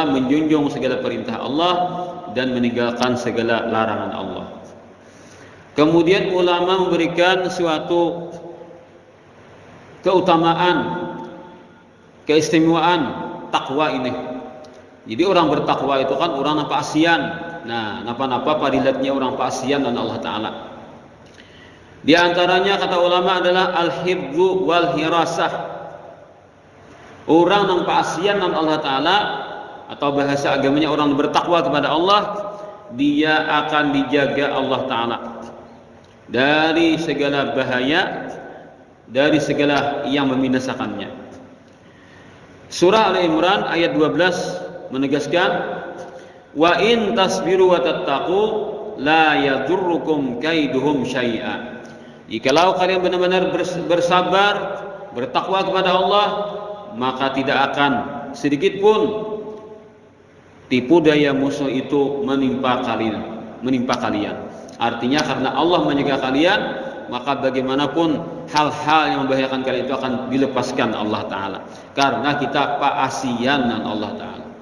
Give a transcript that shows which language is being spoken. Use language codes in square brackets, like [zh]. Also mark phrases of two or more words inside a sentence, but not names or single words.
[id] Menjunjung segala perintah Allah dan meninggalkan segala larangan Allah. Kemudian ulama memberikan suatu keutamaan, keistimewaan takwa ini. [bjn] Jadi orang bertakwa itu kan orang napa asian. Nah, napa-napa padilatnya orang pasian dan Allah Ta'ala. [id] Di antaranya kata ulama adalah [ar] al-hibzu wal hirasah. [id] Orang yang pasian dan Allah Ta'ala, atau bahasa agamanya orang bertakwa kepada Allah, dia akan dijaga Allah Ta'ala dari segala bahaya, dari segala yang membinasakannya. Surah Al-Imran ayat 12 menegaskan, [ar] wa in tasbiru wa tattaqu la yadurrukum kaiduhum syai'a. [id] Jikalau kalian benar-benar bersabar, bertakwa kepada Allah, maka tidak akan sedikit pun tipu daya musuh itu menimpa kalian. Artinya karena Allah menjaga kalian, maka bagaimanapun hal-hal yang membahayakan kalian itu akan dilepaskan Allah Ta'ala, karena kita paasian dengan Allah Ta'ala.